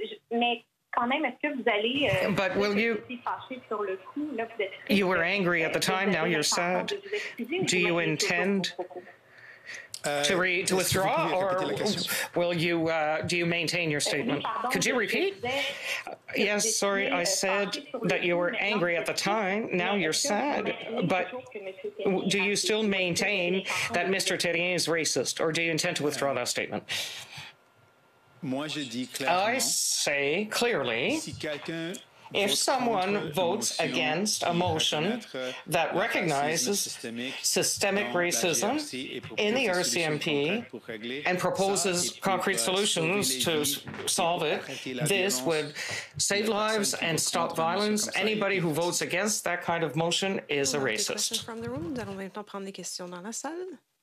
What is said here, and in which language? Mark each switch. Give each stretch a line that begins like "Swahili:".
French: Mais quand même, est-ce que vous allez...
English: But will you were angry at the time, now you're sad. Do you intend to withdraw, or will you do you maintain your statement? Could you repeat? Yes, sorry, I said that you were angry at the time. Now you're sad. But do you still maintain that Mr. Terrien is racist, or do you intend to withdraw that statement? I say clearly, if someone votes against a motion that recognizes systemic racism in the RCMP and proposes concrete solutions to solve it, this would save lives and stop violence. Anybody who votes against that kind of motion is a racist. From the room,
French: nous allons maintenant prendre des questions dans la salle.